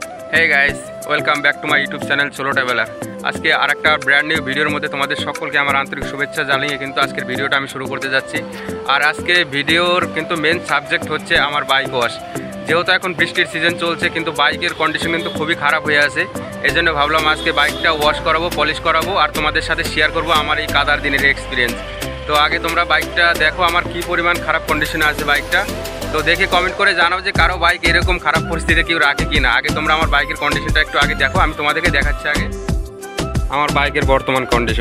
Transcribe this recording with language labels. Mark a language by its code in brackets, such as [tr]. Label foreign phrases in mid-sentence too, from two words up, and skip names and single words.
[en] Hey guys welcome back to my YouTube channel Solo Traveller. [bn] আজকে আরেকটা [en] brand new [bn] ভিডিওর মধ্যে তোমাদের সকলকে আমার আন্তরিক শুভেচ্ছা জানিয়ে কিন্তু আজকের ভিডিওটা আমি শুরু করতে যাচ্ছি। আর আজকের ভিডিওর কিন্তু [en] main subject [bn] হচ্ছে আমার [en] bike wash. [bn] যেহেতু এখন বৃষ্টির সিজন চলছে কিন্তু বাইকের কন্ডিশন কিন্তু খুবই খারাপ হয়ে আছে। एजন্য ভাবলাম আজকে বাইকটা ওয়াশ করাবো, পলিশ করাবো আর তোমাদের সাথে শেয়ার করব আমার এই কাদার দিনের এক্সপিরিয়েন্স। তো আগে তোমরা বাইকটা দেখো আমার কি পরিমাণ খারাপ কন্ডিশনে আছে বাইকটা। তো দেখে কমেন্ট করে জানাও যে কারো বাইক এরকম খারাপ পরিস্থিতিতে কেউ রাখে কি না। আগে তোমরা আমার বাইকের কন্ডিশনটা একটু আগে দেখো, আমি তোমাদেরকে দেখাচ্ছি আগে আমার বাইকের বর্তমান কন্ডিশন।